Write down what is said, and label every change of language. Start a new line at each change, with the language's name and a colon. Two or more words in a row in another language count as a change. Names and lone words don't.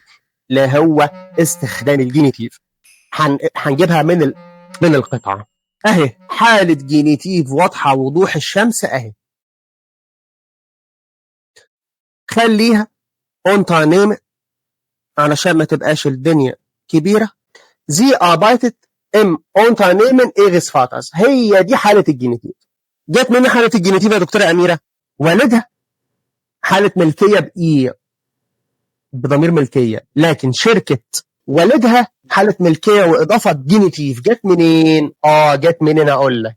Arabic: اللي هو استخدام الجينيتيف. هنجيبها من القطعة أهي. حالة جينيتيف واضحة وضوح الشمس أهي. خليها أونترنيم علشان ما تبقاش الدنيا كبيرة.
German: Sie arbeitet im Unternehmen ihres Vaters.
Arabic: هي دي حالة الجينيتيف. جت مني حالة الجينيتيف يا دكتورة أميرة؟ والدها حالة ملكية بإيه؟ بضمير ملكية، لكن شركة والدها حالة ملكية وإضافة جينيتيف. جت منين؟ جت منين أقول لك.